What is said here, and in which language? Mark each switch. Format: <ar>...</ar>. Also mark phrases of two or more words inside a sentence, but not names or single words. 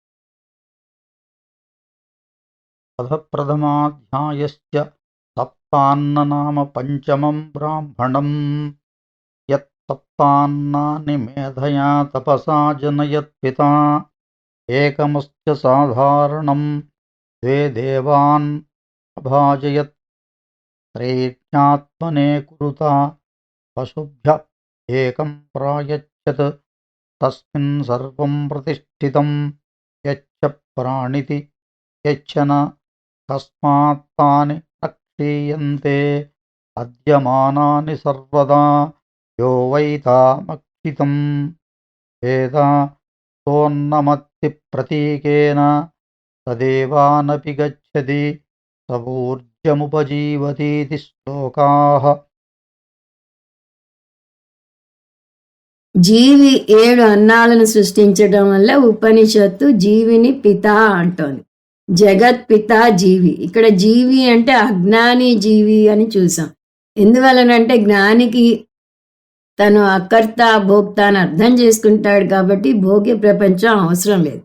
<sa>ప్రథమాధ్యాయస్య సప్తాన్ననామ పంచమం బ్రాహ్మణం యత్ సప్తాన్నాని మేధయా తపసా జనయత్ పితా ఏకమస్య సాధారణం ద్వే దేవాన్ అభాజయత్ త్రైజ్ఞాత్మనే కురుత పశుభ్య ఏకం ప్రాయచ్చత్ తస్మిన్ సర్వం ప్రతిష్ఠితం యచ్చ ప్రాణితి యచ్చన తస్మాత్ తాని क्षीयन्ते अद्यमानानि सर्वदा यो वैतामक्षितं वेद सोन्नमत्तिप्रतीकेन तदेवानपि गच्छति सवूर्जमुपजीवतीति श्लोकाः।</sa> <te>జీవి 7 అన్నాలను సృష్టించడం వల్ల ఉపనిషత్తు జీవిని పిత అంటోంది. జగత్ పిత జీవి. ఇక్కడ జీవి అంటే అజ్ఞాని జీవి అని చూసాం. ఎందువలనంటే జ్ఞానికి తను అకర్త భోక్త అని అర్థం చేసుకుంటాడు కాబట్టి భోగ్య ప్రపంచం అవసరం లేదు.</te>